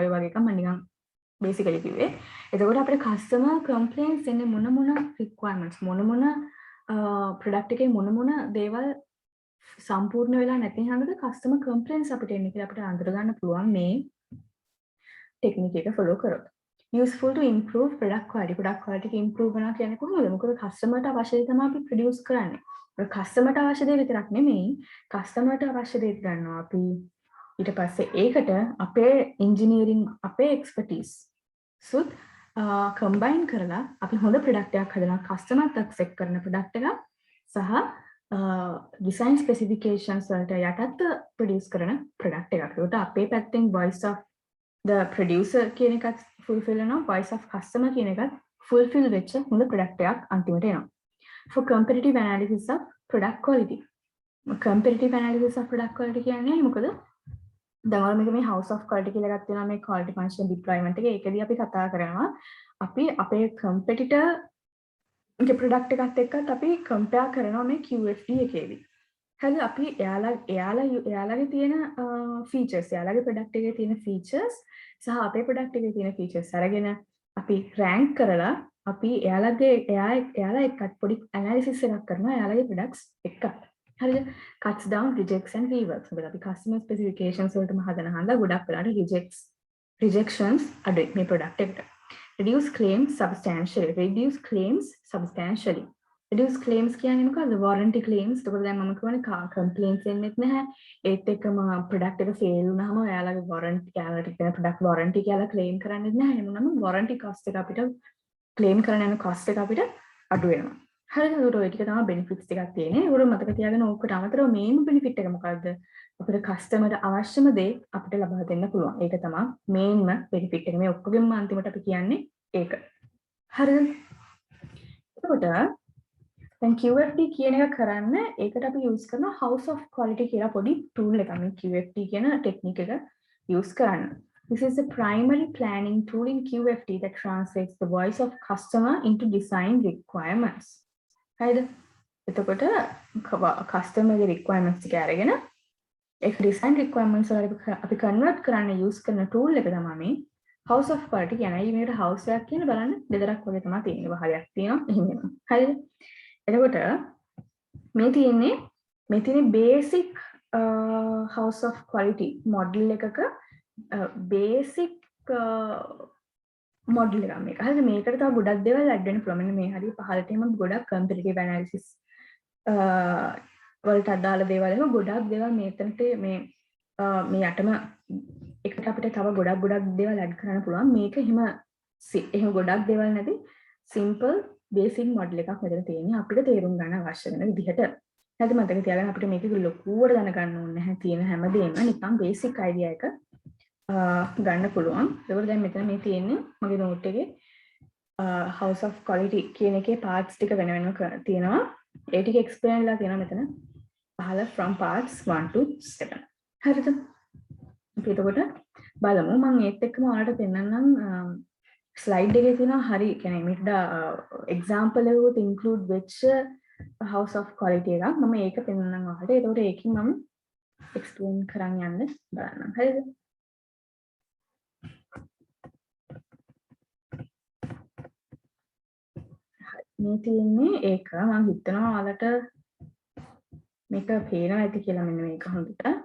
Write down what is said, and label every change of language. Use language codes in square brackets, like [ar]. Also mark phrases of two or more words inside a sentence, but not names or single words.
[si] ඔය වගේ එකක් මම නිකන් බේසිකලි කිව්වේ. එතකොට අපිට [en] customer complaints [si] එන්නේ මොන රික්වයර්මන්ට්ස් මොන ප්‍රොඩක්ට් එකේ මොන දේවල් සම්පූර්ණ වෙලා නැති හන්දද [en] customer complaints [si] අපිට එන්නේ කියලා අපිට අඳුර ගන්න පුළුවන් මේ ටෙක්නික් එක ෆලෝ කරොත්. [en] useful to improve product quality. product quality [si] එක improve කරනවා කියන්නේ කොහොමද? මොකද කස්ටමර්ට අවශ්‍ය දේ තමයි අපි ප්‍රොඩියුස් කරන්නේ. ඒක කස්ටමර්ට අවශ්‍ය දේ විතරක් නෙමෙයි කස්ටමර්ට අවශ්‍ය දේ ගන්නවා අපි ඊට පස්සේ ඒකට අපේ ඉන්ජිනියරින් අපේ එක්ස්පර්ටිස් සුත් කම්බයින් කරලා අපි හොඳ ප්‍රොඩක්ට් එකක් හදනවා කස්ටමර්ට ඇක්සෙප්ට් කරන ප්‍රොඩක්ට් එකක් සහ [en] design specifications [si] වලට යටත් ප්‍රොඩියුස් කරන ප්‍රොඩක්ට් එකක්. ඒකට අපේ පැත්තෙන් [en] voice of the producer [si] කියන එකත් fulfill වෙනවා [en] voice of customer [si] කියන එකත් fulfill වෙච්ච හොඳ ප්‍රොඩක්ට් එකක් අන්තිමට එනවා. [en] For competitive analysis of product quality. competitive analysis of product quality [si] කියන්නේ මොකද? දැන් ඔයාලා මේක මේ [en] house of quality [si] කියලා ගත්ත වෙනවා මේ [en] quality function deployment [si] එක. ඒකදී අපි කතා කරනවා අපි අපේ competitor ගේ ප්‍රොඩක්ට් එකත් එක්කත් අපි කම්පෙයාර් කරනවා මේ QFD එකේදී. හරිද? අපි එයාලගේ තියෙන ෆීචර්ස්, එයාලගේ ප්‍රොඩක්ට් එකේ තියෙන ෆීචර්ස් සහ අපේ ප්‍රොඩක්ට් එකේ තියෙන ෆීචර්ස් අරගෙන අපි රෑන්ක් කරලා අපි එයාලා එක්කත් පොඩි ඇනලිසිස් එකක් කරනවා එයාලගේ ප්‍රොඩක්ට්ස් එක්ක. හරිද? [en] cuts down rejects and reworks. [si] මොකද අපි [en] customer specifications [si] වලටම හදන හන්දා ගොඩක් වෙලාට rejections අඩුයි මේ ප්‍රොඩක්ට් එකට. [en] reduce claims substantially. reduce claims [si] කියන්නේ මොකද්ද? [en] warranty claims. [si] එතකොට දැන් මම කියවනේ complaints එන්නෙත් නැහැ. ඒත් එක්කම product එක fail වුණාම ඔයාලගේ warranty එයාලට කියන [en] product warranty [si] කියලා claim කරන්නෙත් නැහැ. එමුනම [en] warranty cost [si] එක අපිට claim කරන්න යන cost එක අපිට අඩු වෙනවා. හරිද? ඒකට ඔය ටික තමයි benefits ටිකක් තියෙන්නේ. ඒකට මතක තියාගන්න ඕකට අමතරව [en] main benefit [si] එක මොකද්ද? අපිට customer ට අවශ්‍යම දේ අපිට ලබා දෙන්න පුළුවන්. ඒක තමයි [en] main benefit [si] එක. මේ ඔක්කොගෙම අන්තිමට අපි කියන්නේ ඒක. හරිද? එතකොට දැන් QFD කියන එක කරන්න ඒකට අපි use කරන [en] house of quality [si] කියලා පොඩි tool එකක්. මේ QFD කියන ටෙක්නික් එක use කරන්න. [en] This is the primary planning tool in QFD that translates the voice of customer into design requirements. [si] හරිද? එතකොට customer ගේ requirements ටික අරගෙන ඒක [en] design requirements [si] වලට අපි convert කරන්න use කරන tool එක තමයි මේ [en] house of quality [si] කියන්නේ. මේකට house එකක් කියන බලන්න දෙදරක් වගේ තමයි තියෙන්නේ. වහලයක් තියෙනවා එහෙම වෙනවා. හරිද? එතකොට මේ තියෙන්නේ [en] basic house of quality model [si] එකක [en] basic model [si] එකක් මේක. හරිද? මේකට තව ගොඩක් දේවල් add වෙන්න පුළුවන්. මෙන්න මේ හරිය පහළට එම ගොඩක් [en] competitive analysis [si] වලට අදාළ දේවල් එහෙම ගොඩක් දේවල් මෙතනට මේ යටම එකට අපිට තව ගොඩක් දේවල් add කරන්න පුළුවන්. මේක එහෙම ගොඩක් දේවල් නැති [en] simple basic model [si] එකක් මෙතන තියෙන්නේ අපිට තේරුම් ගන්න අවශ්‍ය වෙන විදිහට. හරිද? මතක තියාගන්න අපිට මේක ලොකුවට දැනගන්න ඕනේ නැහැ. තියෙන හැමදේම නිකන් [en] basic idea [si] එක ගන්න පුළුවන්. ඒකෝර දැන් මෙතන මේ තියෙන්නේ මගේ note එකේ [en] house of quality [si] කියන එකේ parts ටික වෙන වෙනම තියෙනවා. ඒ ටික explain වෙලා තියෙනවා මෙතන පහළ [en] from parts 1 to 7. [si] හරිද? අපි එතකොට බලමු. මම ඒත් එක්කම ඔයාලට පෙන්නන්නම් ස්ලයිඩ් එකේ තියෙනවා හරි කියන්නේ මේකට example එකකුත් include වෙච්ච [en] house of quality [si] එකක්. මම ඒක පෙන්නන්නම් ඔයාලට. එතකොට ඒකෙන් මම explain කරන් යන්න බලන්නම්. හරිද? මේ තියෙන්නේ ඒක මම හිතනවා ඔයාලට මේක පේනවා ඇති කියලා මෙන්න මේක හොඳට.